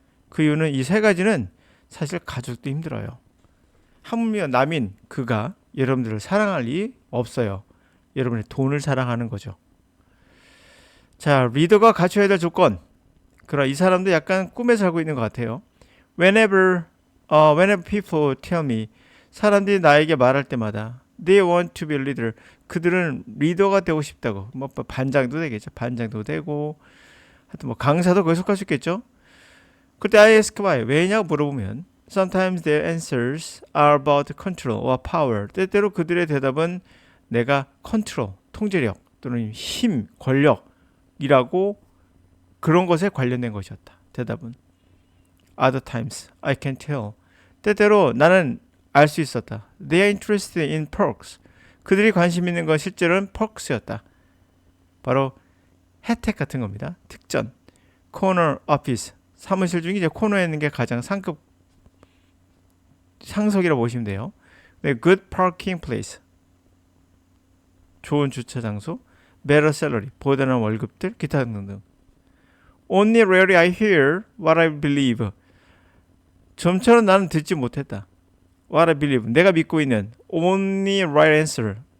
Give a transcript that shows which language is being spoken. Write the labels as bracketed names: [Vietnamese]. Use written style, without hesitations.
[Korean] 그 이유는 이 세 가지는 사실 가족도 힘들어요. 하물며 남인 그가 여러분들을 사랑할 리 없어요. 여러분의 돈을 사랑하는 거죠. 자, 리더가 갖춰야 될 조건. 그러나 이 사람도 약간 꿈에 살고 있는 것 같아요. [English] Whenever people tell me, [Korean] 사람들이 나에게 말할 때마다 [English] they want to be a leader. [Korean] 그들은 리더가 되고 싶다고. 뭐 반장도 되겠죠. 반장도 되고 하여튼 뭐 강사도 거기 속할 수 있겠죠. 그때 [English] I ask why. [Korean] 왜냐고 물어보면 [English] sometimes their answers are about control or power. [Korean] 때때로 그들의 대답은 내가 컨트롤, 통제력 또는 힘, 권력이라고 그런 것에 관련된 것이었다. 대답은 [English] other times I can tell. [Korean] 때때로 나는 알 수 있었다. [English] They are interested in perks. [Korean] 그들이 관심 있는 건 실제로는 perks였다. 바로 혜택 같은 겁니다. 특전, [English] corner office. [Korean] 사무실 중에 이제 코너에 있는 게 가장 상급 상석이라고 보시면 돼요. [English] Good parking place. [Korean] 좋은 주차 장소. [English] Better salary. [Korean] 보다는 월급들. 기타 등등. [English] Only rarely I hear what I believe. [Korean] 좀처럼 나는 듣지 못했다. [English] What I believe. [Korean] 내가 믿고 있는 [English] only right answer.